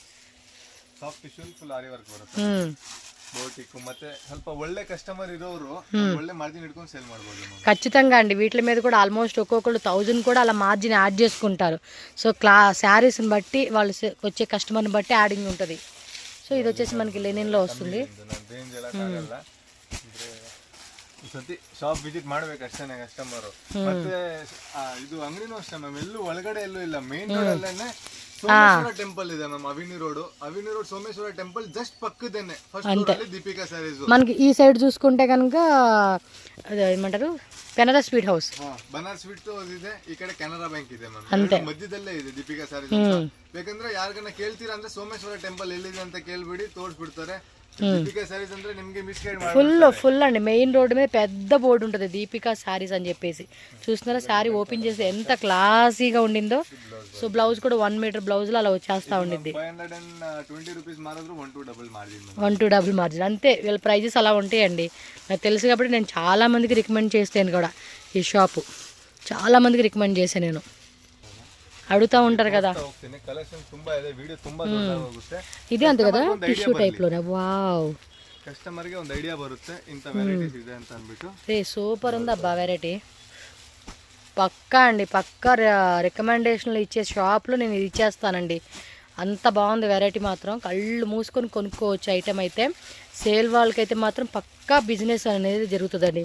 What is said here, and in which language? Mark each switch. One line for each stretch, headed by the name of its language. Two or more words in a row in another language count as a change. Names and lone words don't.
Telugu: ఖచ్చితంగా అండి, వీటి మీద కూడా ఆల్మోస్ట్ ఒక్కొక్కరు 1000 కూడా అలా
English: margin add
Telugu: చేసుకుంటారు. సో శారీస్ని బట్టి వాళ్ళు వచ్చే కస్టమర్ని బట్టి యాడింగ్ ఉంటుంది. సో ఇది వచ్చేసి మనకి లెనిన్లో వస్తుంది.
English: shop visit
Kannada: ಮಾಡ್ಬೇಕು ಅಷ್ಟೇನೆ ಕಸ್ಟಮರ್. ಮತ್ತೆ ಇದು ಅಂಗಡಿನೂ ಅಷ್ಟೇ ಮ್ಯಾಮ್, ಎಲ್ಲೂ ಒಳಗಡೆ ಎಲ್ಲೂ ಇಲ್ಲ,
English: main road
Kannada: ಅಲ್ಲೇನೆ ಸೋಮೇಶ್ವರ ಟೆಂಪಲ್ ಇದೆ ಮ್ಯಾಮ್.
Telugu: ಅವಿನಿ ರೋಡ್ ಸೋಮೇಶ್ವರ ಟೆಂಪಲ್ జస్ట్ పక్కదేనే
English: first floor
Telugu: ಅಲ್ಲಿ దీపికా సారీస్. మనకి ఈ సైడ్ చూసుకుంటే కనుక ఏమంటారు, కెనరా స్వీట్ హౌస్,
Kannada: బనారస్ స్వీట్ హౌస్ ಇದೆ, ಈ ಕಡೆ ಕೆನರಾ ಬ್ಯಾಂಕ್ ಇದೆ ಮ್ಯಾಮ್, ಮಧ್ಯದಲ್ಲೇ ಇದೆ ದೀಪಿಕಾ ಸಾರೀಸ್ ಅಂತ. ಬೇಕಂದ್ರೆ ಯಾರಿಗನ್ನ ಕೇಳ್ತೀರಾ ಅಂದ್ರೆ ಸೋಮೇಶ್ವರ ಟೆಂಪಲ್ ಎಲ್ಲಿದೆ ಅಂತ ಕೇಳ್ಬಿಡಿ, ತೋರಿಸ್ಬಿಡ್ತಾರೆ. ದೀಪಿಕಾ ಸ್ಯಾರೀಸ್ ಅಂದ್ರೆ ನಿಮ್ಗೆ ಮಿಸ್ಗೈಡ್
Telugu: ఫుల్ అండి.
English: main road
Telugu: మీద పెద్ద బోర్డు ఉంటుంది దీపికా శారీస్ అని చెప్పేసి. చూస్తున్నారా శారీ ఓపెన్ చేసి ఎంత క్లాసీగా ఉండిందో. సో బ్లౌజ్ కూడా 1 మీటర్ బ్లౌజ్లో అలా వచ్చేస్తా ఉండిద్ది. 520 రూపీస్ మాత్రం 1 to 2 మార్జిన్ 1 to 2 మార్జిన్ అంతే. వీళ్ళ ప్రైజెస్ అలా ఉంటాయండి. నాకు తెలుసు కాబట్టి నేను చాలా మందికి రికమెండ్ చేస్తాను కూడా. ఈ షాపు చాలా మందికి రికమెండ్ చేశాను నేను. అడుగుతా ఉంటారు కదా.
Kannada: ಕಲೆಕ್ಷನ್ ತುಂಬಾ ಇದೆ, ವಿಡಿಯೋ ತುಂಬಾ ದೊಡ್ಡದಾಗುತ್ತೆ.
Telugu: ఇది అంతే కదా
English: tissue type
Telugu: లోనే. వావ్,
Kannada: కస్టమర్ ಗೆ ಒಂದು ಐಡಿಯಾ ಬರುತ್ತೆ ಇಂತ వెరైటీస్ ಇದೆ ಅಂತ ಅನ್ಬಿಟ್ಟು.
Telugu: సూపర్ ఉంది అబ్బా వెరైటీ. పక్కా అండి, పక్కా రికమెండేషన్లు ఇచ్చే షాప్లో నేను ఇది ఇచ్చేస్తానండి. అంత బాగుంది వెరైటీ మాత్రం. కళ్ళు మూసుకొని కొనుక్కోవచ్చు ఐటెం అయితే. సేల్ వాళ్ళకైతే మాత్రం పక్కా బిజినెస్ అనేది జరుగుతుందండి.